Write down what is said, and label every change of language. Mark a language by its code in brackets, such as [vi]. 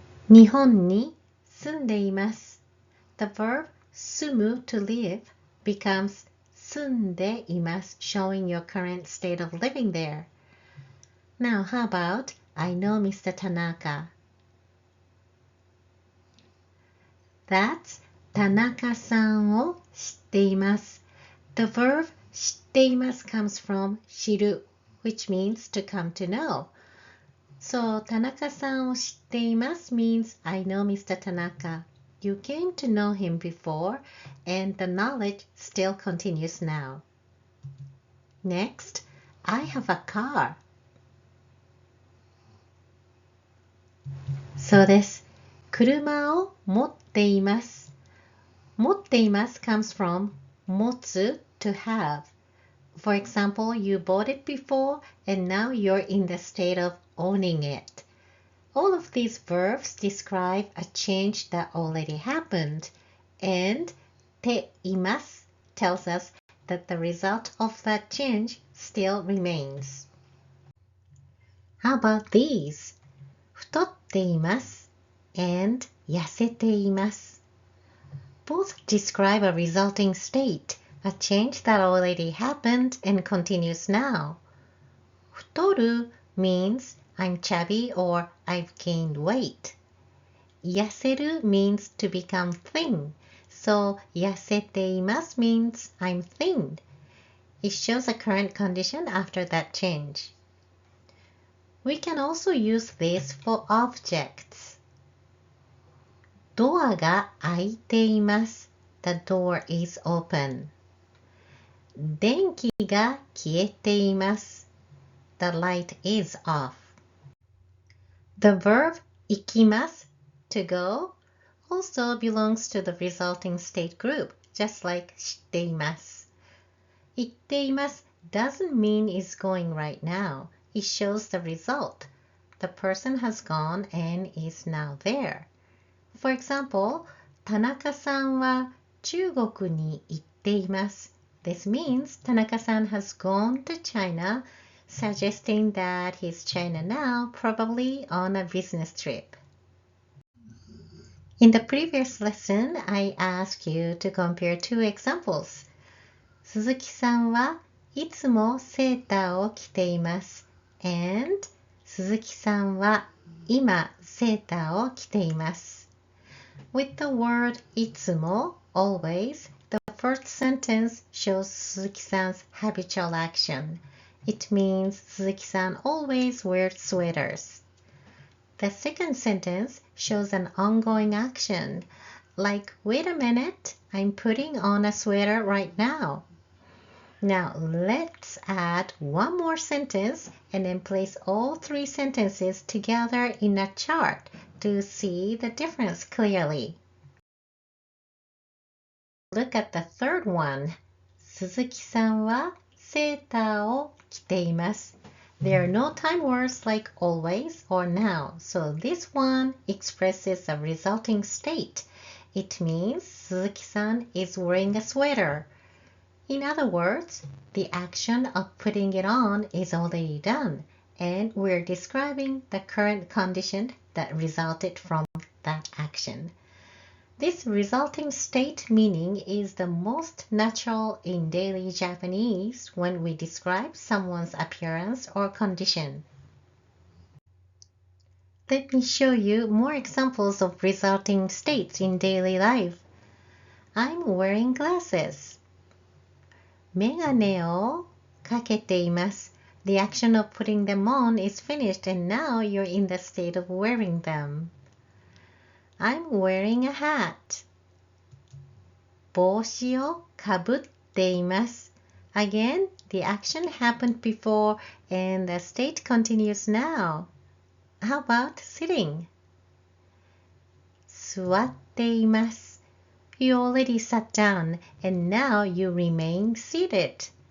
[ja] 日本に住んでいます [en] The verb 住む to live becomes 住んでいます showing your current state of living there. Now, how about I know Mr. Tanaka? That's [ja] 田中さんを知っています。 [en] The verb 知っています comes from 知る which means to come to know. So 田中さんを知っています means I know Mr. Tanaka. You came to know him before and the knowledge still continues now. Next, I have a car. [ja] そうです。車を持っています。 [en] 持っています comes from 持つ to have. For example, you bought it before and now you're in the state of owning it. All of these verbs describe a change that already happened, and ています tells us that the result of that change still remains. How about these? [ja] 太っています and 痩せています。 [en] Both describe a resulting state, a change that already happened and continues now. 太る means I'm chubby or I've gained weight. 痩せる means to become thin. So 痩せています means I'm thin. It shows a current condition after that change. We can also use this for objects. [ja] ドアが開いています。 [en] The door is open. [ja] 電気が消えています。 [en] The light is off. The verb 行きます to go also belongs to the resulting state group, just like 知っています。行っています doesn't mean is going right now. It shows the result. The person has gone and is now there. For example, [ja] 田中さんは中国に行っています。 [en] This means 田中さん has gone to China, suggesting that he's China now, probably on a business trip. In the previous lesson, I asked you to compare two examples. [ja] 鈴木さんはいつもセーターを着ています。 And 鈴木さんは今セーターを着ています。 [en] With the word いつも always, the first sentence shows Suzuki-san's habitual action. It means Suzuki-san always wears sweaters. The second sentence shows an ongoing action, like, wait a minute, I'm putting on a sweater right now. Now let's add one more sentence and then place all three sentences together in a chart to see the difference clearly. Look at the third one. [ja] 鈴木さんはセーターを着ています。 [en] There are no time words like always or now, so this one expresses a resulting state. It means Suzuki-san is wearing a sweater. In other words, the action of putting it on is already done, and we're describing the current condition that resulted from that action. This resulting state meaning is the most natural in daily Japanese when we describe someone's appearance or condition. Let me show you more examples of resulting states in daily life. I'm wearing glasses. [ja] メガネをかけています。 [en] The action of putting them on is finished and now you're in the state of wearing them. I'm wearing a hat. [ja] 帽子をかぶっています。 [en] Again, the action happened before and the state continues now. How about sitting? [ja] 座っています。 [en] You already sat down and now you remain seated.